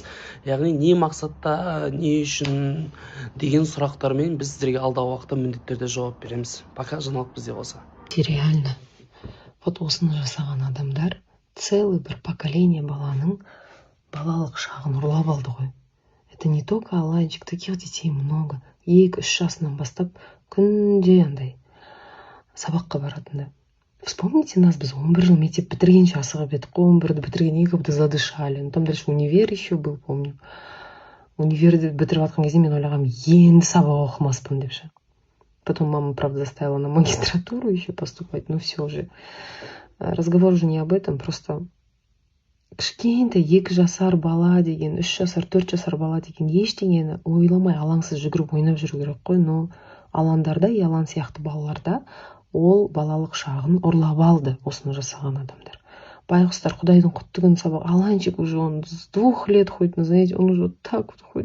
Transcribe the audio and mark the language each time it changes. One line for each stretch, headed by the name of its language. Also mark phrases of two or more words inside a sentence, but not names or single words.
Kazakh: Яғни не мақсатта, не үшін деген сұрақтармен біз сіздерге алдағы уақытта міндетті түрде жауап береміз. Пока жаңалық бізде болса.
Russian: Реально.
Kazakh: Вот осыны жасаған адамдар целый бір поколение баланың балалық шағын ұрлап алды ғой.
Russian: Это не только Аланчик, таких детей много.
Kazakh: 2-3 жасынан бастап күнде андай сабаққа баратындар.
Russian: Вспомните нас,
Kazakh: біз 11 жыл мектеп бітіргенше асығып едік қой, 11-ді бітіргеннен
Russian: как будто задышали. Ну там дальше универ еще был, помню.
Kazakh: Универді бітіріп жатқан кезде мен ойлағам, енді сабақ оқымаспын деп ше.
Russian: Потом мама, правда, заставила на магистратуру еще поступать, но все же. Разговор уже не об этом, просто
Kazakh: кішкентай 2 жасар бала деген, 3 жасар, 4 жасар бала деген ештеңені ойламай алаңсыз жүгіріп ойнап жүру керек қой. Но алаңдарда, алаң сияқты балаларда ол балалық шағын ұрлап алды осыны жасаған адамдар. Байғұстар Құдайдың құтты күн сабақ.
Russian: Аланчик уже он с 2 лет ходит на занятия, он уже вот так вот ходит.